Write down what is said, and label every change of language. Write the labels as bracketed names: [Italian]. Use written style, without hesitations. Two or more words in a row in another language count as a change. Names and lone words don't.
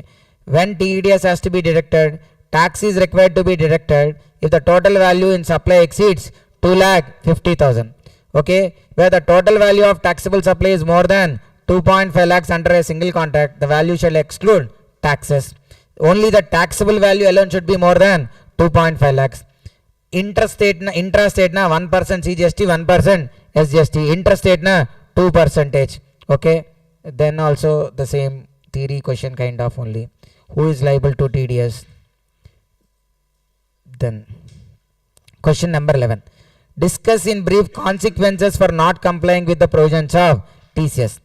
[English] When TDS has to be deducted, tax is required to be deducted if the total value in supply exceeds 2,50,000. Okay. Where the total value of taxable supply is more than 2.5 lakhs under a single contract, the value shall exclude taxes. Only the taxable value alone should be more than 2.5 lakhs. Intrastate na 1% CGST, 1% SGST. Intrastate na 2%. Okay. Then also the same theory question kind of only. Who is liable to TDS? Then Question number 11. Discuss in brief consequences for not complying with the provisions of TCS.